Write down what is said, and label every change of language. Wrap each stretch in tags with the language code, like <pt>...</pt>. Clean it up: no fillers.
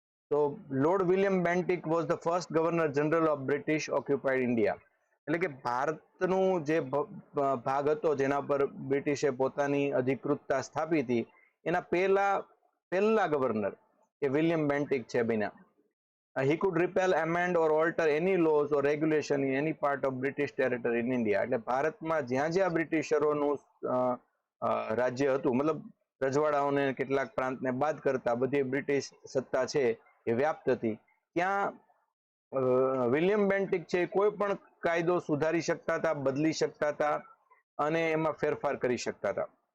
<en>તો Lord William Bentinck was the first governor general of British occupied India.</en> <gu>એટલે કે ભારતનું જે ભાગ હતો જેના પર બ્રિટિશે પોતાની અધિકૃતતા સ્થાપી હતી, એના પહેલા ગવર્નર એ વિલિયમ બેન્ટિક છે બન્યા.</gu> <en>he could repeal, amend or alter any laws or regulation in any part of British territory in India.</en> <gu>એટલે ભારતમાં જ્યાં જ્યાં બ્રિટિશરોનું રાજ્ય હતું, મતલબ રજવાડાઓને કેટલાક પ્રાંતને બાદ કરતા બધી બ્રિટિશ સત્તા છે એ વ્યાપ્ત હતી, ત્યાં વિલિયમ બેન્ટિક છે કોઈ પણ કાયદો સુધારી શકતા હતા, બદલી શકતા હતા અને એમાં ફેરફાર કરી શકતા હતા.</gu>